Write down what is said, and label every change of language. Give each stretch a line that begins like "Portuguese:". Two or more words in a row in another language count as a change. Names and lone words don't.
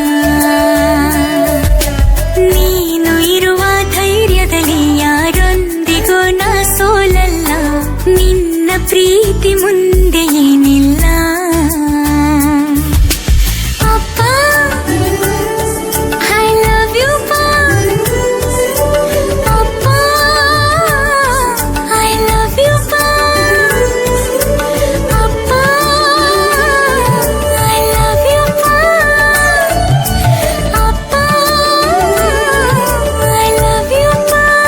Kannada: ನೀನು ಇರುವ ಧೈರ್ಯದಲ್ಲಿ ಯಾರೊಂದಿಗೂ ನಾ ಸೋಲಲ್ಲ, ನಿನ್ನ ಪ್ರೀತಿ ಮುಂದೆ ಏನಿಲ್ಲ ಅಪ್ಪ.
English: I love you
Kannada: ಪಾ ಅಪ್ಪ,
English: I love you
Kannada: ಪಾ ಅಪ್ಪ,
English: I love you
Kannada: ಪಾ ಅಪ್ಪ,
English: I love you ಪಾ.